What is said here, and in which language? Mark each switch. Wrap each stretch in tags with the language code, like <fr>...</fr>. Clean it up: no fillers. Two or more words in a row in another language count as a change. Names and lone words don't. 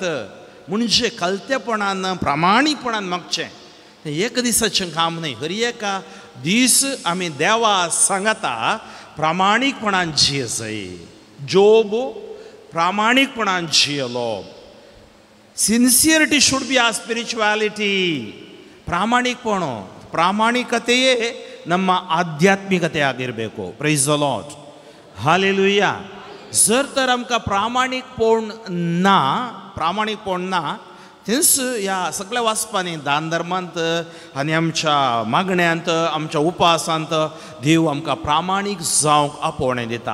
<kok>म्हणजे कलतेपणान, प्रामाणीकपणान मागचें. तें एक दिसाचें काम न्हय, हर एका दीस आमी देवा सांगता प्रामाणीकपणान जिय जाय. जोब प्रामाणीकपणान जियलो.</kok> <en>Sincerity should be a spirituality.</en> <kn>ಪ್ರಾಮಾಣಿಕಪಣ, ಪ್ರಾಮಾಣಿಕತೆಯೇ ನಮ್ಮ ಆಧ್ಯಾತ್ಮಿಕತೆ ಆಗಿರಬೇಕು.</kn> <en>Praise the Lord,</en> <kok>हालेलुया. जर तर आमकां प्रामाणीकपण ना थंयच ह्या सगळ्या वाचपांनी, दान धर्मांत आनी आमच्या मागण्यांत, आमच्या उपासांत देव आमकां प्रामाणीक जावंक आपोवणें दिता.</kok>